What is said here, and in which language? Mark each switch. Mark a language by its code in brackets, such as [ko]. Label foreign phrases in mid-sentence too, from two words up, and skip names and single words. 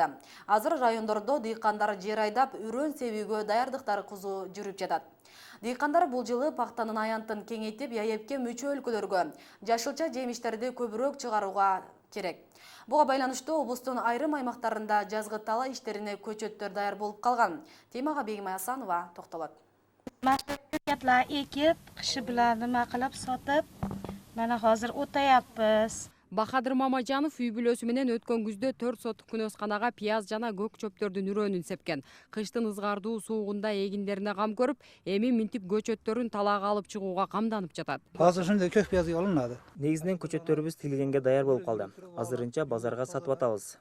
[ky] Азыр райондордо дыйкандар жер айдап, үрөн себүүгө даярдыктар кызуу жүрүп жатат. Дыйкандар бул жылы пактанын аянтын кеңейтип, ЯЭПке мүчө өлкөлөргө жашылча жемиштерди көбүрөөк чыгарууга керек. Буга байланыштуу облустун айрым аймактарында жазгы талаа иштерине көчөттөр даяр болуп калган. Темага Бегимай Асанова токтолот. [uz] Mahsulotlar ekib, qishi bilan nima qilib sotib, mana hozir o'tayapmiz. [ky] Бахадыр Мамажанов үй бүлөсү менен өткөн күздө 4 соттук күнөсканага пияз жана көк чөптөрдүн үрөнүн сепкен. Кыштын ызгардуу суугунда эгиндерине кам көрүп, эми минтип көчөттөрүн талаага алып чыгууга камданып жатат. Азыр ушундай көк пияз алынады. Негизинен көчөттөрүбүз тилгенге даяр болуп калды. Азырынча базарга сатып атабыз.